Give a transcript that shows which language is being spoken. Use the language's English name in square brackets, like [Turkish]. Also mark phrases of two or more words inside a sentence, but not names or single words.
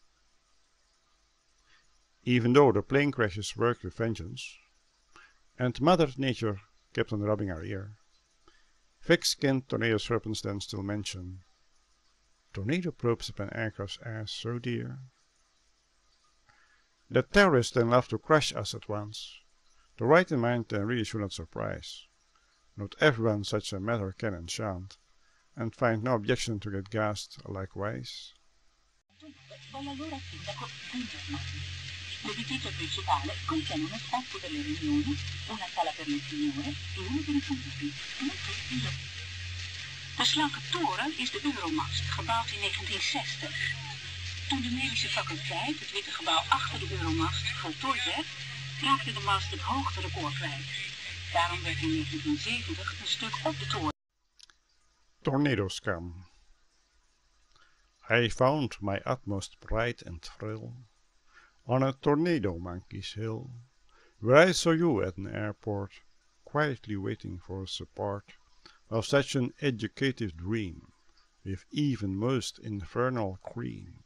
[English] Even though the plane crashes worked with vengeance, and Mother Nature kept on rubbing our ear, thick-skinned tornado serpents then still mention tornado probes upon aircraft's ass so dear. That terrorists then love to crush us at once, the right in mind then really should not surprise. Not everyone such a matter can enchant, and find no objection to get gassed likewise. [Italian] L'edificio principale contiene uno spazio per le riunioni, una sala per le signore e uno per i conviti. [Dutch] De slanke toren is de Euromast, gebouwd in 1960. Toen de medische faculteit het witte gebouw achter de Euromast voltooid werd, raakte de mast het hoogterecord kwijt. Daarom werd in 1970 een stuk op de toren. [English] Tornado scam. I found my utmost pride and thrill on a tornado monkey's hill, where I saw you at an airport, quietly waiting for us a part of such an educative dream, with even most infernal cream.